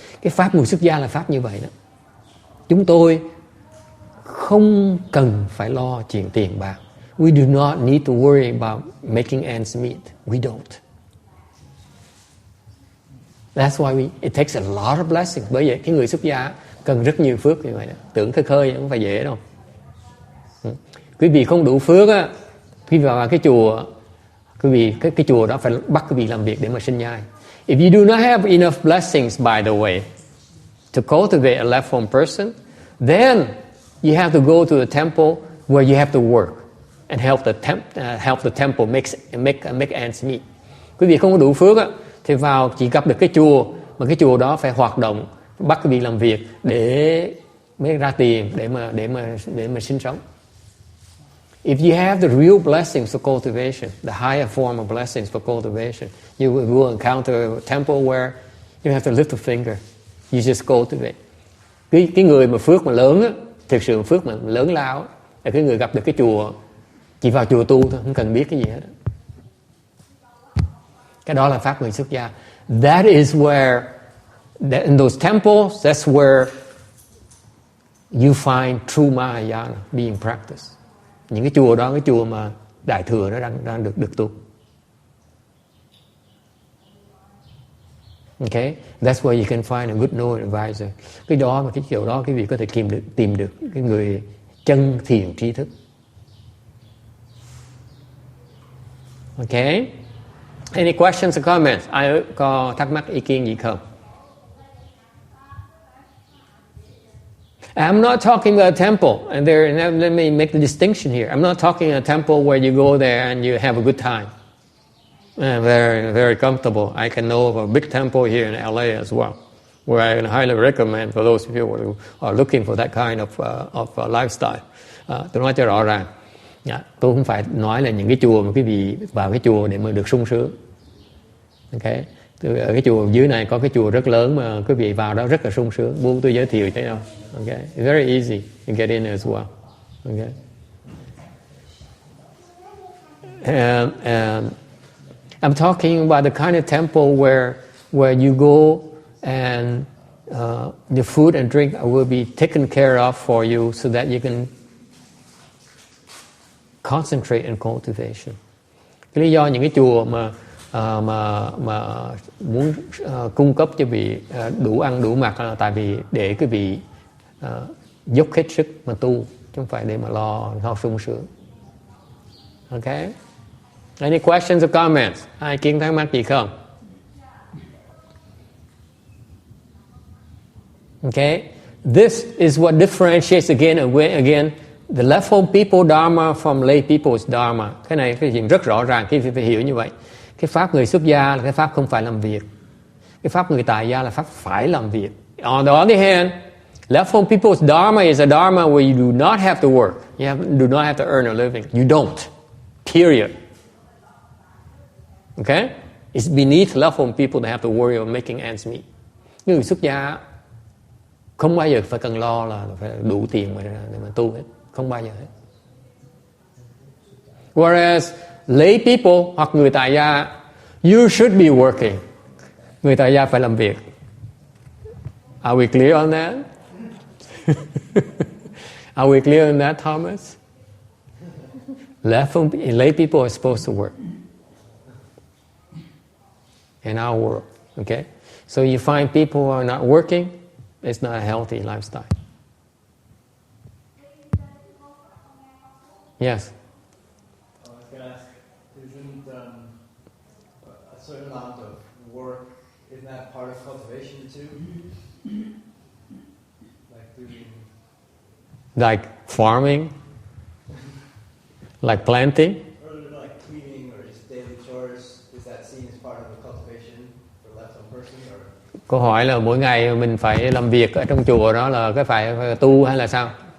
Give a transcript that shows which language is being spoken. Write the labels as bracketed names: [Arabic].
[Vietnamese] Cái pháp người xuất gia là pháp như vậy đó. Chúng tôi không cần phải lo chuyện tiền bạc. [English] We do not need to worry about making ends meet. We don't. That's why it takes a lot of blessings. [Vietnamese] Bởi vậy cái người xuất gia cần rất nhiều phước như vậy đó. Tưởng khơi khơi không phải dễ đâu. Quý vị không đủ phước á, quý vị vào cái chùa, quý vị cái chùa đó phải bắt quý vị làm việc để mà sinh nhai. [English] If you do not have enough blessings, by the way, to cultivate a left-form person, then you have to go to the temple where you have to work and help the temple make ends meet. [Vietnamese] Quý vị không có đủ phước á, thì vào chỉ gặp được cái chùa, mà cái chùa đó phải hoạt động, bắt quý vị làm việc để mới ra tiền để mà sinh sống. [English] If you have the real blessings for cultivation, the higher form of blessings for cultivation, you will encounter a temple where you have to lift a finger. You just cultivate. [Vietnamese] Cái người mà phước mà lớn á, thực sự phước mà lớn lao á, là cái người gặp được cái chùa, chỉ vào chùa tu thôi, không cần biết cái gì hết. Cái đó là pháp người xuất gia. [English] That is where, in those temples, that's where you find true Mahayana being practiced. [Vietnamese] Những cái chùa đó, cái chùa mà đại thừa nó đang được tu. [English] Okay, that's where you can find a good knowing advisor. [Vietnamese] Cái đó mà cái kiểu đó quý vị có thể tìm được cái người chân thiền trí thức. [English] Okay. Any questions or comments? [Vietnamese] Ai có thắc mắc ý kiến gì không? [English] I'm not talking about a temple, and let me make the distinction here. I'm not talking about a temple where you go there and you have a good time. Very, very comfortable. I can know of a big temple here in LA as well, where I highly recommend for those people who are looking for that kind of lifestyle. [Vietnamese] Tôi nói cho rõ ràng, tôi không phải nói là những cái chùa mà quý vị vào cái chùa để mà được sung sướng. Okay. Ở cái chùa dưới này có cái chùa rất lớn mà quý vị vào đó rất là sung sướng. Muốn tôi giới thiệu cho nhau. [English] Okay. It's very easy to get in as well. Okay. And I'm talking about the kind of temple where you go and the food and drink will be taken care of for you so that you can concentrate in cultivation. [Vietnamese] Cái lý do những cái chùa mà muốn cung cấp cho vị đủ ăn đủ mặc là tại vì để cái vị dốc hết sức mà tu, chứ không phải để mà lo sung sướng. Okay. [English] Any questions or comments? [Vietnamese] Ai kiến thắc mắc gì không? [English] Okay. This is what differentiates again the left-form people dharma from lay people's dharma. [Vietnamese] Cái này cái chuyện rất rõ ràng khi phải hiểu như vậy. Cái pháp người xuất gia là cái pháp không phải làm việc. Cái pháp người tại gia là pháp phải làm việc. [English] On the other hand, left-form people's dharma is a dharma where you do not have to work. You do not have to earn a living. You don't. Period. Okay? It's beneath left-form people to have to worry about making ends meet. [Vietnamese] Người xuất gia không bao giờ phải cần lo là phải đủ tiền để mà tu hết. Không bao giờ hết. [English] Whereas lay people [Vietnamese] hoặc người tại gia, [English] you should be working. [Vietnamese] Người tại gia phải làm việc. [English] Are we clear on that? Are we clear on that, Thomas? Lay people are supposed to work in our world. Okay? So you find people who are not working, It's not a healthy lifestyle. Yes. I was going to ask, isn't a certain amount of work, isn't that part of cultivation too? Like doing... Like farming? Like planting? Or like cleaning or just daily chores, is that seen as part of a cultivation for left one person? Or... [Vietnamese] Câu hỏi là mỗi ngày mình phải làm việc ở trong chùa đó là cái phải tu hay là sao?